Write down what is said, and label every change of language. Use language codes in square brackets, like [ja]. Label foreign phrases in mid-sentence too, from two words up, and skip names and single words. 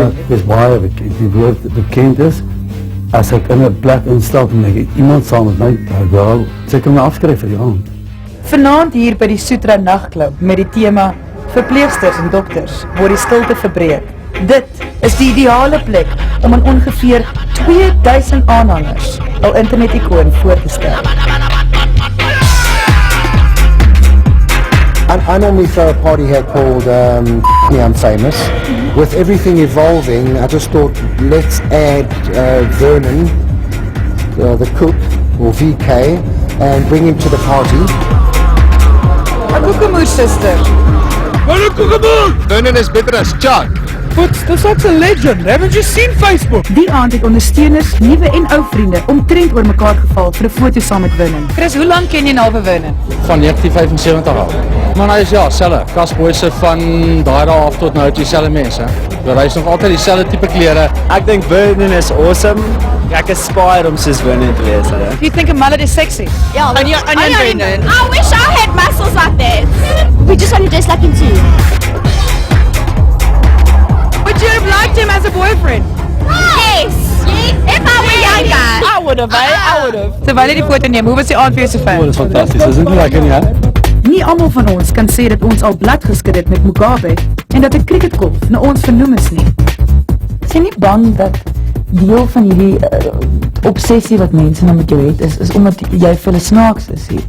[af] Het is baie bekend, die woord bekend is, as ek in 'n plek instap en ek het iemand saam met my, wel, sy kan my afskryf vir die aand. Vanaand hier by die Soetra Nagklub met die tema Verpleegsters en dokters word die stilte verbreek. Dit is die ideale plek om aan ongeveer 2000 aanhangers 'n internet-ikoon voor te stel. [en] I normally throw a party here called I'm Famous. With everything evolving, I just thought let's add Vernon, the cook, or VK, and bring him to the party. [af] 'n Kokemoer suster. Vernon is beter as Chuck. [en] Dis such a legend. Haven't you seen Facebook? [af] Die aand het ondersteuners, nuwe en ou vriende omtrent oor mekaar geval vir 'n foto saam met Vernon. Chris, hoe lank ken jy nou vir Vernon? Van 1975 af. Maar hy is ja, selfe. Kasboyse van daai dae af tot nou dieselfde mense. Hy is nog altyd dieselfde tipe klere. Ek dink Vernon is awesome. Ek aspire om soos Vernon te wees. [en] Do you think a mullet is sexy? Yeah, Onion Vernon. I wish I had muscles like that. We just want to dress like him too. Would you have liked him as a boyfriend? Yes. If I were younger. I would have, I would have. [af] Terwyl jy die foto neem, hoe was die aand vir jou so Dit is fantasties, is dit nie lekker nie, hè? Nie almal van ons kan sê dat ons al blad geskid het met Mugabe en dat 'n cricketkolf na ons vernoem is nie. Is jy nie bang dat deel van hierdie obsessie wat mense nou met jou het, is omdat jy vir hulle snaaks is hier?